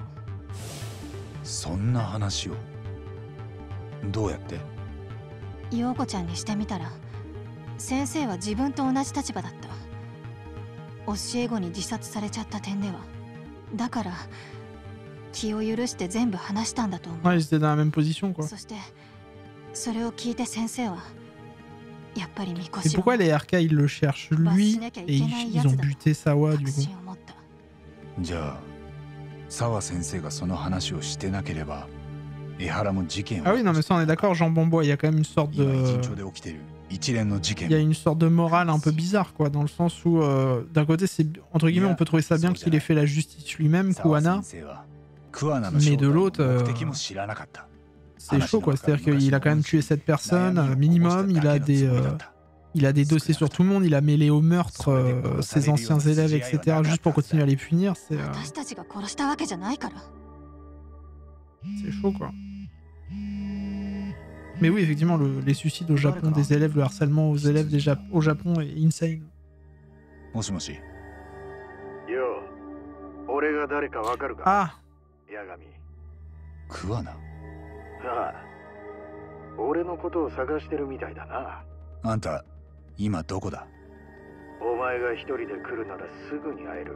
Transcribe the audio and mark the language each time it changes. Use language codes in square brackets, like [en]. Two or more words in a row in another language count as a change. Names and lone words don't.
[ja] そんな話をどうやって？陽子ちゃんにしてみたら先生は自分と同じ立場だった。教え子に自殺されちゃった点では。だから気を許して全部話したんだと思う。 [fr] Ouais, ils étaient dans la même position, quoi. [ja] そしてそれを聞いて先生はやっぱりみこ [fr] Et [ja] しば。 [fr] pourquoi les RK ils le cherchent lui et ils ont buté Sawa du coup? [ja] じゃあ沢先生がその話をしてなければ江原も事件を。 [fr] Ah oui, non mais ça on est d'accord, Jean Bombois, il y a quand même une sorte de... Il y a une sorte de morale un peu bizarre, quoi, dans le sens où d'un côté c'est entre guillemets on peut trouver ça bien qu'il ait fait la justice lui-même, Kuwana, mais de l'autre c'est chaud, quoi. C'est-à-dire qu'il a quand même tué 7 personnes minimum, il a des dossiers sur tout le monde, il a mêlé au meurtre ses anciens élèves, etc. juste pour continuer à les punir. C'est chaud, quoi. Mais oui, effectivement, les suicides au Japon des élèves, le harcèlement aux élèves au Japon est insane. Ah! [ja] 俺のことを探してるみたいだな。あんた今どこだ？お前が一人で来るならすぐに会える。